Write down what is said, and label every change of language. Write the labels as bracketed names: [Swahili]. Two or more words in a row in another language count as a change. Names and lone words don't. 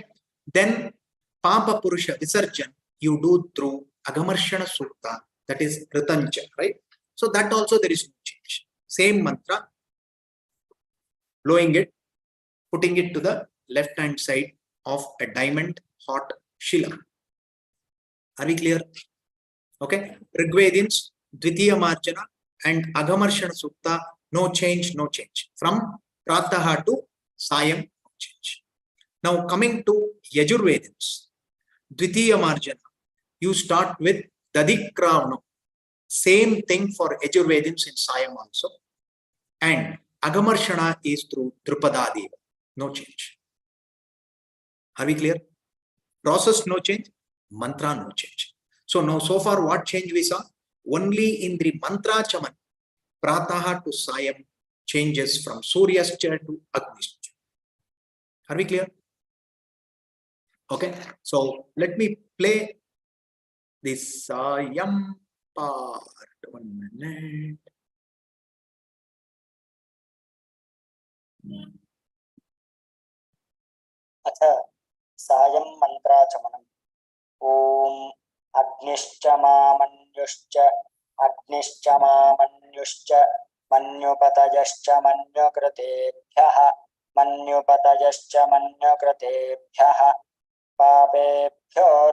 [English] Then [Sanskrit] Papa Purusha Visarjan, [English] you do through Agamarshana Sukta, that is Ritancha, right? So that also there is no change. Same mantra, blowing it, putting it to the left hand side of a diamond hot Shila. Are we clear? Okay. Rigvedins, [Sanskrit] Dvitiya Marjana [English] and Agamarshana Sukta, no change, no change. From Prataha to Sayam, no change. Now coming to Yajurvedins, [Sanskrit] Dvitiya Marjana, [English] you start with Dadikravano. Same thing for Yajurvedins in Sayam also. And Agamarshana is through Drupadadeva. No change. Are we clear? Process no change, mantra no change. So now so far what change we saw? Only in the [Sanskrit] mantra chaman, [English] Prataha to Sayam changes from Suryascha to Agnishcha. Are we clear? Okay, so let me play this Sayam part. 1 minute. [Sanskrit] अथ सायं मन्त्राचमनम् ॐ अग्निश्च मामन्युश्च अग्निश्च मामन्युश्च मन्युपतयश्च मन्युकृतेभ्यः मन्युपतयश्च मन्युकृतेभ्यः पापेभ्यो